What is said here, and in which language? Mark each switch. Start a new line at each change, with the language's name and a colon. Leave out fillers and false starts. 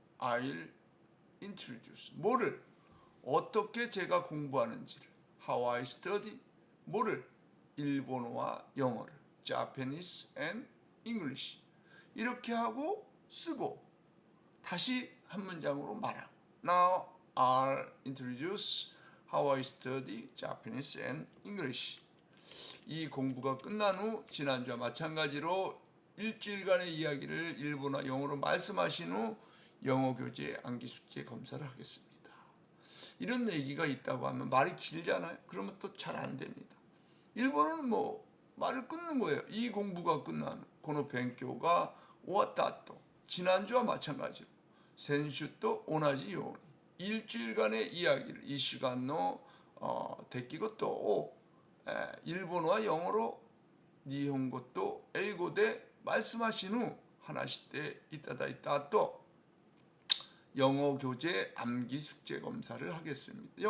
English: I'll introduce.
Korean: 뭐를? 어떻게 제가 공부하는지를.
English: How I study.
Korean: 뭐를? 일본어와 영어를.
English: Japanese and English.
Korean: 이렇게 하고 쓰고 다시 한 문장으로 말하고.
English: Now I'll introduce how I study Japanese and English.
Korean: 이 공부가 끝난 후 지난주와 마찬가지로 일주일간의 이야기를 일본어 영어로 말씀하신 후 영어 교재 암기 숙제 검사를 하겠습니다. 이런 얘기가 있다고 하면 말이 길잖아요. 그러면 또 잘 안 됩니다. 일본어는 뭐 말을 끊는 거예요. 이 공부가 끝난 후
Japanese: この勉強が終わった後
Korean: 지난주와 마찬가지로
Japanese: 先週と同じように
Korean: 일주일간의 이야기를 이 시간의
Japanese: 出来事を
Korean: 일본어와 영어로 일본어 또
Japanese: 英語で
Korean: 말씀하신 후
Japanese: 하나시대 이따다이따
Korean: 또 영어 교재 암기 숙제 검사를 하겠습니다.